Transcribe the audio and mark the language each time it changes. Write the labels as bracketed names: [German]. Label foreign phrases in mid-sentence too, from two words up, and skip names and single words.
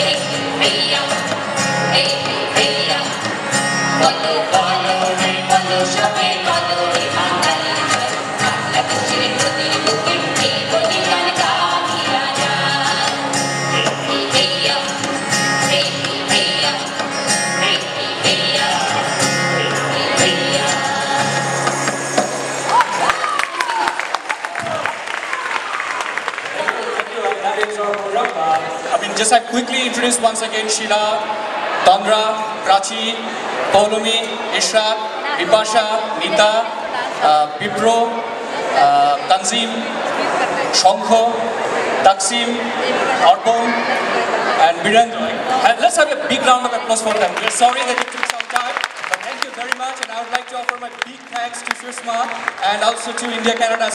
[Bangla] বলো বলো রে বলো সবে বলো রে বাঙালি বাংলা দেশের নদীর বুকে এই বলি গান গাহিয়া যায় [English] Just I quickly introduce once again Sheila, Tandra, Prachi, Paulumi, Ishraq, Vipasha, Nita, Bipro, Tanzim, Shankho, Taksim, Arpon, and Birendra. Let's have a big round of applause for them. We're sorry that it took some time, but thank you very much. And I would like to offer my big thanks to Sushma and also to India Canada.